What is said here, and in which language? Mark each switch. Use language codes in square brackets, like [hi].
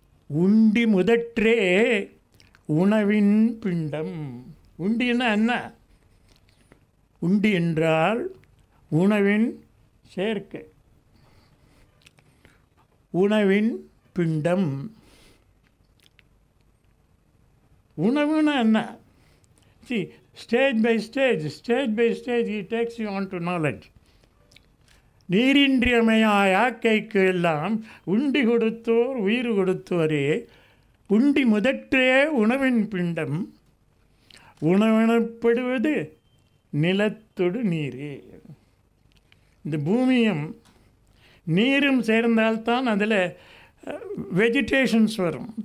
[ta] உண்டி முதற்றே உணவின் பிண்டம். உண்டின்னா என்ன? உண்டி என்றால் உணவின் சேர்க்கை, உணவின் பிண்டம். உணவுன்னா என்ன? [en] See, stage by stage he takes you on to knowledge. [ta] நீரின்றியமையா யாக்கைக்கு எல்லாம் உண்டி கொடுத்தோர் உயிர் கொடுத்தோரே. உண்டி முதற்றே உணவின் பிண்டம். உணவெனப்படுவது நிலத்தொடு நீரே. இந்த பூமியும் நீரும் சேர்ந்தால்தான் அதில் வெஜிடேஷன்ஸ் வரும்.